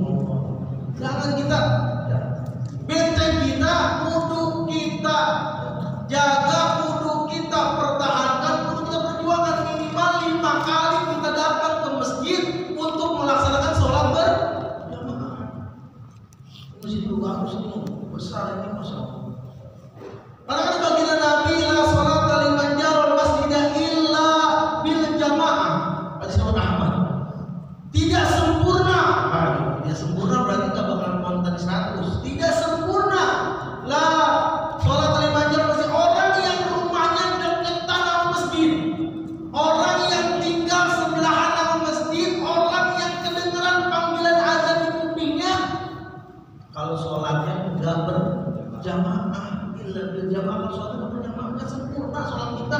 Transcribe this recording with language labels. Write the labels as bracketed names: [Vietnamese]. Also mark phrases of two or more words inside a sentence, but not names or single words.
[Indonesian] Jangan kita, benteng kita, kudu kita jaga, kudu kita pertahankan, kudu kita perjuangkan. Minimal 5 kali kita datang ke masjid untuk melaksanakan sholat berjamaah. Masjid itu bagus ini, besar ini, [Arabic] ما شاء الله. [Indonesian] Karena kan baginda Nabi [Arabic] لا صلاة لمن جار المسجد إلا بالجماعة. [Indonesian] Hadis Imam Ahmad. Tidak sempurna. Tidak sempurna berarti enggak bakal konten 100. Tidak sempurna. [Arabic] لا صلاة لمن جار المسجد, [Indonesian] orang yang rumahnya deketan sama masjid, orang yang tinggal sebelahan sama masjid, orang yang kedengaran panggilan azan di kupingnya, kalau sholatnya enggak berjamaah. [Arabic] Jamaah sholat berjamaah kan sempurna sholat kita.